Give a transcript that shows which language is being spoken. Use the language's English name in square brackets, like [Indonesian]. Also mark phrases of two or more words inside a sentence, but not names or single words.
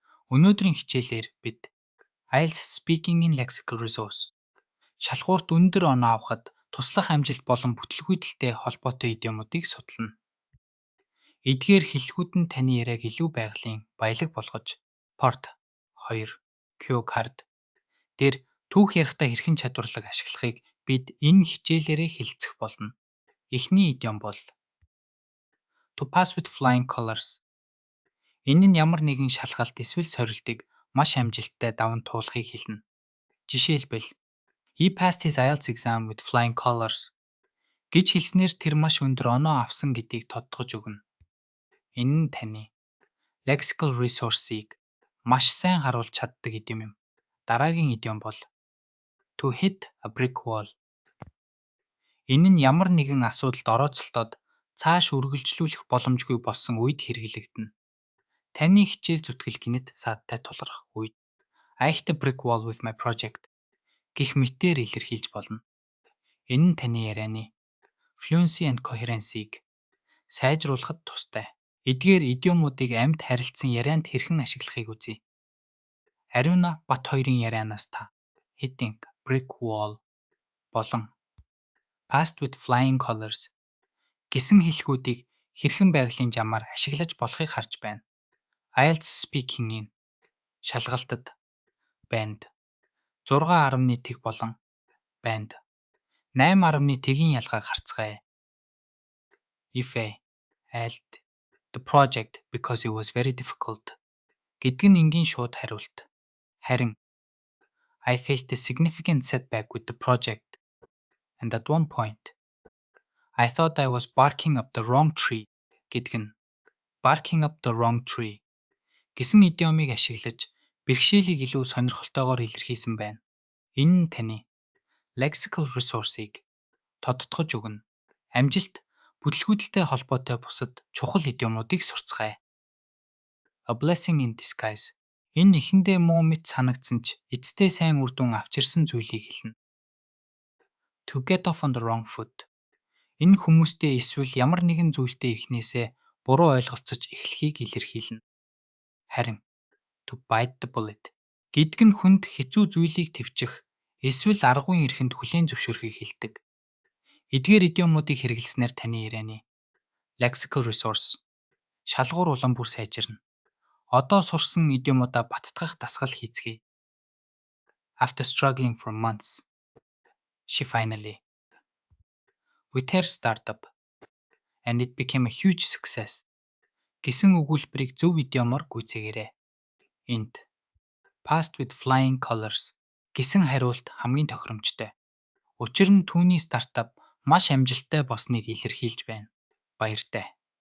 [Mongolian] Өнөөдрийн хичээлээр бид IELTS Speaking-ийн [English] lexical resource [Mongolian] шалгуурт өндөр оноо авахад туслах амжилт болон бүтлгүүдэлтэй холбоотой идиомуудыг судална. Эдгээр хэллэгүүд нь таны яриаг илүү байгалийн баялаг болгож Port 2 [English] Cue Card [Mongolian] дээр түүх ярихдаа хэрхэн чадварлаг ашиглахыг бид энэ хичээлээрээ хэлэлцэх болно. Эхний идиом бол [English] To pass with flying colors. [Mongolian] Энэ нь ямар нэгэн шалгалт эсвэл сорилтыг маш амжилттай даван туулахыг хэлнэ. Жишээлбэл [English] He passed his IELTS exam with flying colors [Mongolian] гэж хэлснээр тэр маш өндөр оноо авсан гэдгийг тодтогч өгнө. Энэ нь таны [English] lexical resource- [Mongolian] ийг маш сайн харуулж чаддаг идиом юм. Дараагийн идиом бол [English] To hit a brick wall. [Mongolian] Энэ нь ямар нэгэн асуудалд орооцолдоод цааш үргэлжлүүлэх боломжгүй болсон үед хэрэглэгдэнэ. Таны хичээл зүтгэл гинэт саадтай тулгарх үед [English] I hit a brick wall with my project [Mongolian] гэх мэтээр илэрхийлж болно. Энэ нь таны ярианы [English] fluency and coherency- [Mongolian] г сайжруулахад тустай. Эдгээр идиомуудыг амьд харилцсан ярианд хэрхэн ашиглахыг үзье. Ариуна Бат хоёрын ярианаас та [English] hitting brick wall [Mongolian] болон [English] passed with flying colors [Mongolian] гэсэн хэлхүүдийг хэрхэн байгалийн замаар ашиглаж болохыг харж байна. IELTS Speaking-ийн шалгалтад банд 6.1 болон банд 8.1-ийн ялгааг харцгаая. [English] If I failed the project because it was very difficult [Mongolian] гэдэг нь энгийн шууд хариулт. [English] Харин I faced a significant setback with the project and at one point I thought I was barking up the wrong tree [Mongolian] гэдэг нь [English] barking up the wrong tree [Mongolian] гэсэн идиомыг ашиглаж бэрхшээлийг илүү сонирхолтойгоор илэрхийлсэн байна. Энэ нь таны [English] lexical resource- [Mongolian] ийг тодтогч өгнө. Амжилт бүтлгүүдэлтэй холбоотой бусад чухал идиомуудыг сурцгаая. [English] A blessing in disguise. [Mongolian] Энэ эхэндээ муу мэт санагдсан ч эцэстээ сайн үр дүн авчирсан зүйлийг хэлнэ. [English] To get off on the wrong foot. [Mongolian] Энэ хүмүүстэй эсвэл ямар нэгэн зүйлтэй эхнээсээ буруу ойлголцож эхлэхийг илэрхийлнэ. Харин [English] to bite the bullet [Mongolian] гэдэг нь хүнд хэцүү зүйлийг төвчих эсвэл аргуун эрхэнд хүлээн зөвшөөрөхийг хэлдэг. Эдгээр идиомуудыг хэрэглэснээр таны ярианы [English] lexical resource [Mongolian] шалгуур улам бүр сайжирна. Одоо сурсан идиомуудаа баттгах дасгал хийцгээе. [English] After struggling for months, she finally with her startup and it became a huge success [Mongolian] гэсэн өгүүлбэрийг зөв идиомоор гүйцээгээрэй. Энд [English] passed with flying colors [Mongolian] гэсэн хариулт хамгийн тохиромжтой. Учир нь түүний стартап маш амжилттай болсныг илэрхийлж байна. Баяртай.